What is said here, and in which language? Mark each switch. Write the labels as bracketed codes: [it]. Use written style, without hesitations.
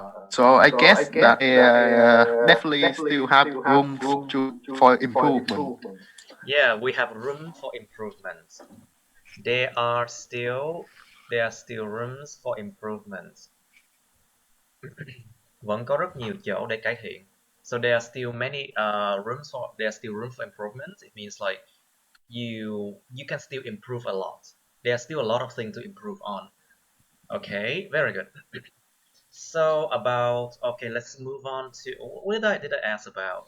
[en] So I guess that definitely still have room for improvement. Yeah, we have room for improvement. There are still there are still rooms for improvement. [vi] Vẫn có rất nhiều chỗ để cải thiện. [en] So there are still many there are still room for improvement. It means like you can still improve a lot. There are still a lot of things to improve on. Okay, very good. So about okay, let's move on to what did I ask about?